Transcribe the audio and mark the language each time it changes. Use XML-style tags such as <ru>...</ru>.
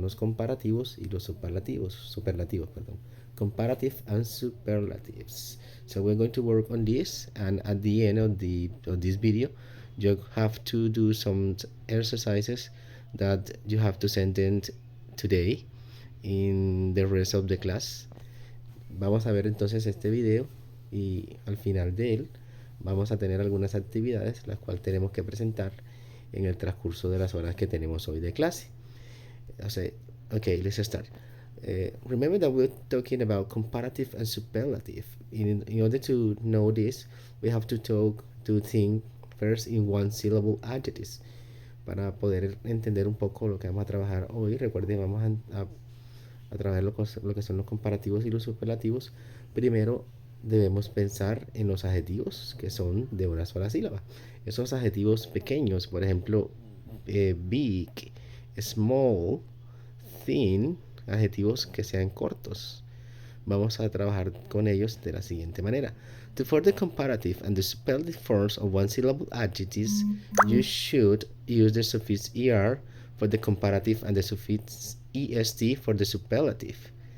<es>los comparativos y los superlativos, perdón.</es> <en>Comparative and superlatives. So we're going to work on this, and at the end of this video, you have to do some exercises that you have to send in today in the rest of the class.</en> <es>Vamos a ver entonces este video y al final de él vamos a tener algunas actividades las cuales tenemos que presentar en el transcurso de las horas que tenemos hoy de clase.</es> <en>Okay, let's start. Remember that we're talking about comparative and superlative. In order to know this, we have to think first in one syllable adjectives.</en> <es>Para poder entender un poco lo que vamos a trabajar hoy, recuerden, vamos a trabajar lo que son los comparativos y los superlativos. Primero debemos pensar en los adjetivos que son de una sola sílaba. Esos adjetivos pequeños, por ejemplo,</es> <en>big, small, thin,</en> <es>adjetivos que sean cortos. Vamos a trabajar con ellos de la siguiente manera.</es> <en>To form the comparative and the superlative forms of one-syllable adjectives, you should use the suffix er for the comparative and the suffix est for the superlative.</en>